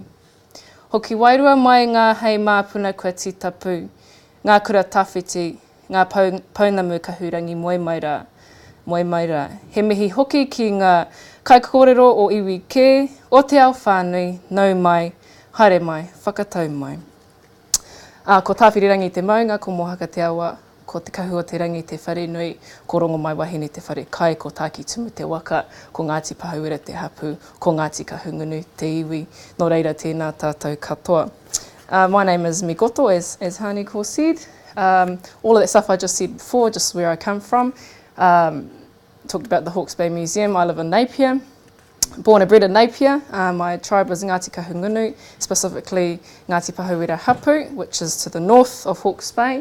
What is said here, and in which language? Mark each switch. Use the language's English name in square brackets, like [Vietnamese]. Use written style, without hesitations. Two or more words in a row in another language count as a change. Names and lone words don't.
[Māori] Hoki wairua mai ngā hei māpuna kua titapu, ngā kura tawhiti, ngā paunamu kahurangi moemaira, he mihi hoki ki ngā kaikōrero o iwi kē, o te ao whānui, nau mai, haere mai, whakatau mai. Ko tāwhiri rangi te maunga, ko mohaka te awa, ko te kahu o te rangi te whare nui, ko rongo mai wahine te whare kai, ko tāki tumu te waka, ko Ngāti Pāhauera te hapu, ko Ngāti Kahungunu te iwi, no reira tēnā tātou katoa. [English] My name is Migoto, as Haniko said. All of that stuff I just said before, just where I come from. Talked about the Hawke's Bay Museum. I live in Napier, born and bred in Napier. My tribe is Ngāti Kahungunu, specifically Ngāti Pāhauera Hapu, which is to the north of Hawke's Bay.